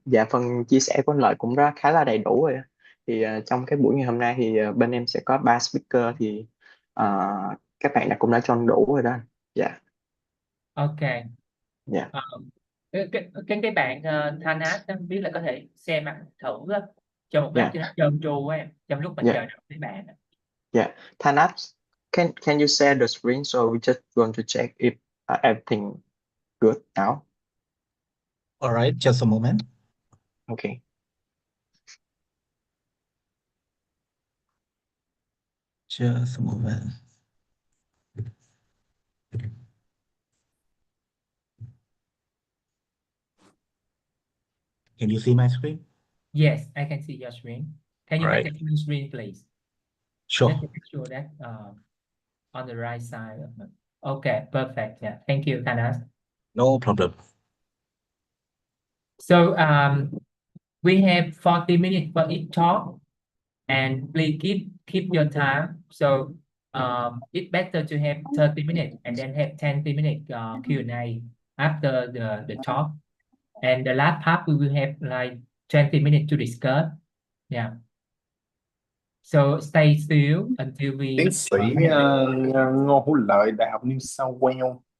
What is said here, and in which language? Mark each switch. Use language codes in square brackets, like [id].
[vi] Phần chia sẻ của anh Lợi cũng khá là đầy đủ rồi. Thì trong cái buổi ngày hôm nay thì bên em sẽ có 3 speaker, thì các bạn cũng đã chọn đủ rồi đó. Dạ. Ok. Dạ. Cái bạn Thanas không biết là có thể xem thử á, cho một lát cho nó trơn tru á em, trong lúc mình chờ đợi mấy bạn. [en] Yeah, Thanas, can you share the screen, so we just want to check if everything good now? All right, just a moment. Okay. Just a moment. Can you see my screen? Yes, I can see your screen. Can you make Right. a full screen, please? Sure. Just to make sure that on the right side of it. Okay, perfect. Yeah, thank you, Thanas. No problem. So we have 40 minutes for each talk, and please keep your time. So it's better to have 30 minutes and then have 10 minutes Q&A after the talk. And the last part we will have like 20 minutes to discuss. Yeah. So stay still until we [vi] Tiến sĩ Ngô Hữu Lợi, Đại học New South Wales.